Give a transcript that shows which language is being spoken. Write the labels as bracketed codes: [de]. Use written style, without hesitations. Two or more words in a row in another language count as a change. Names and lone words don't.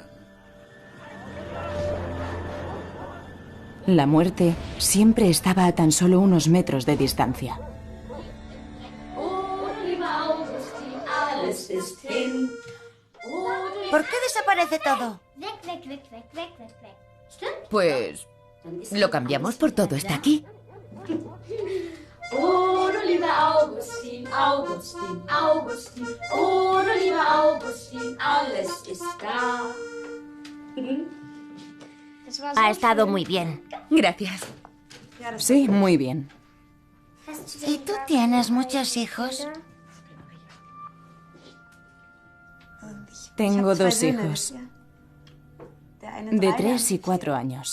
[es] La muerte siempre estaba a tan solo unos metros de distancia. ¿Por qué desaparece todo? Pues lo cambiamos por todo está aquí. [de] Oh, du lieber Augustin, Augustin, Augustin. Oh, du lieber Augustin, alles ist da. [es] Ha estado muy bien. Gracias. Sí, muy bien. ¿Y tú tienes muchos hijos? Tengo 2 hijos, de 3 y 4 años.